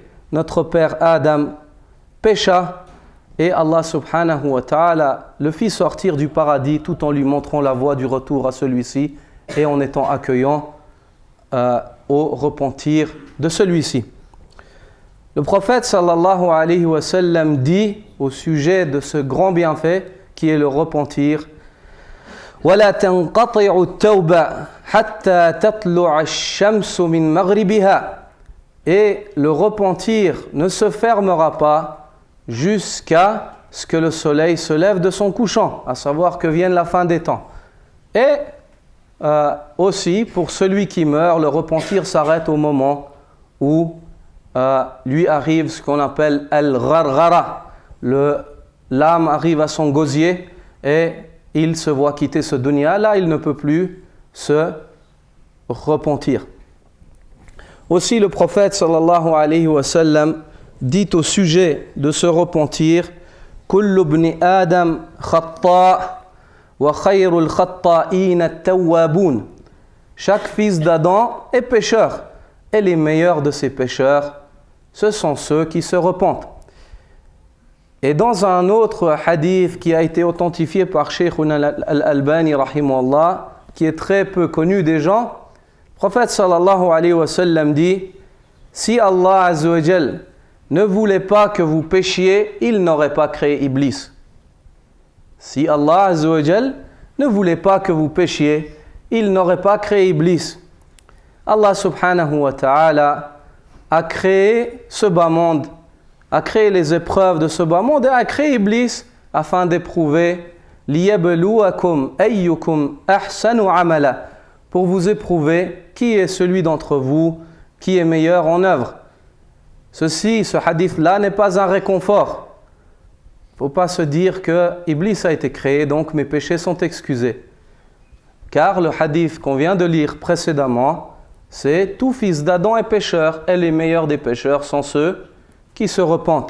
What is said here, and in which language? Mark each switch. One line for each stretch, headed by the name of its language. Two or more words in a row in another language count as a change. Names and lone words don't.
French: Notre père Adam pécha et Allah
Arabic: سبحانه وتعالى
French: le fit sortir du paradis tout en lui montrant la voie du retour à celui-ci et en étant accueillant au repentir de celui-ci. Le prophète
Arabic: صلى الله عليه وسلم
French: dit au sujet de ce grand bienfait qui est le repentir,
Arabic: وَلَا تَنْقَطِعُ التَّوْبَةُ حَتَّى تَطْلُعَ الشَّمْسُ مِنْ مَغْرِبِهَا.
French: Et le repentir ne se fermera pas jusqu'à ce que le soleil se lève de son couchant, à savoir que vienne la fin des temps. Et aussi, pour celui qui meurt, le repentir s'arrête au moment où lui arrive ce qu'on appelle al-gharghara. L'âme arrive à son gosier et il se voit quitter ce dunya. Là, il ne peut plus se repentir. Aussi, le prophète
Arabic: صلى الله عليه وسلم
French: dit au sujet de se repentir:
Arabic: كل ابن آدم خطاء وخير الخطائين التوابون.
French: Chaque fils d'Adam est pécheur et les meilleurs de ces pécheurs, ce sont ceux qui se repentent. Et dans un autre hadith qui a été authentifié par Shaykhuna al-Albani rahimahullah, qui est très peu connu des gens, le prophète
Arabic: صلى الله عليه وسلم
French: dit: si Allah
Arabic: عز وجل
French: ne voulait pas que vous péchiez, il n'aurait pas créé Iblis. Si Allah
Arabic: عز وجل
French: ne voulait pas que vous péchiez, il n'aurait pas créé Iblis. Allah
Arabic: سبحانه وتعالى
French: a créé ce bas monde, a créé les épreuves de ce bas monde et a créé Iblis afin d'éprouver
Arabic: ليبلوكم أيكم أحسن عملا,
French: pour vous éprouver qui est celui d'entre vous qui est meilleur en œuvre. Ce hadith-là n'est pas un réconfort. Il ne faut pas se dire que Iblis a été créé, donc mes péchés sont excusés. Car le hadith qu'on vient de lire précédemment, c'est tout fils d'Adam est pécheur et les meilleurs des pécheurs sont ceux qui se repentent.